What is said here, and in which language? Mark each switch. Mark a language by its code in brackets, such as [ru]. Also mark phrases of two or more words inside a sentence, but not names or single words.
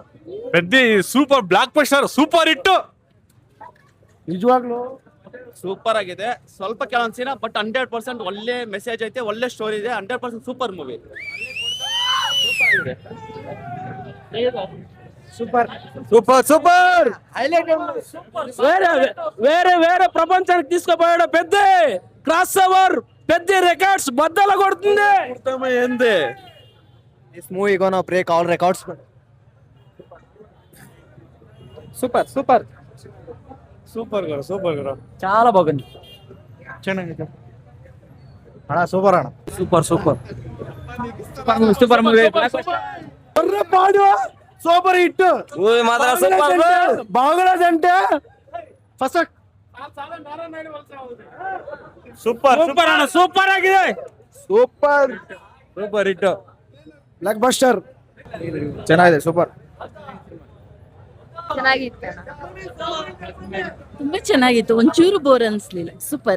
[en] Peddi super blockbuster, super hit. ನಿಜವಾಗ್ಲೂ [kn] ಸೂಪರ್ ಆಗಿದೆ. ಸ್ವಲ್ಪ ಕೆಲವೊಂದು ಸೀನ, ಬಟ್ 100% ಒಳ್ಳೆ ಮೆಸೇಜ್ ಐತೆ, ಒಳ್ಳೆ ಸ್ಟೋರಿ ಇದೆ. [en] 100% super movie. Super super super. [te] వేరే ప్రపంచానికి తీసుకుపోయాడు. పెద్ద [en] crossover, [te] పెద్ద రికార్డ్స్ బద్దలు కొడుతుంది. [en] ఏంది this movie gonna break all records. super super [kn] ಸೂಪರ್ ಗುರು, ಸೂಪರ್ ಗುರು. [te] చాలా బాగుంది. [kn] ಚೆನ್ನಾಗಿದೆ ಅಣ್ಣ ಸೂಪರ್ ಅಣ್ಣ. [en] Super super super movie. super hit [te] మూవీ మాత్రం సూపర్. బాగున్నది అంటే ఫస్ట్ [en] super super [kn] ಅಣ್ಣ, ಸೂಪರ್ ಆಗಿದೆ. [en] Super super hit, blockbuster. [kn] ಚೆನ್ನಾಗಿದೆ, ಸೂಪರ್. ಚೆನ್ನಾಗಿತ್ತು, ತುಂಬಾ ಚೆನ್ನಾಗಿತ್ತು. ಒಂಚೂರು ಬೋರ್ ಅನ್ಸ್ಲಿಲ್ಲ. ಸೂಪರ್.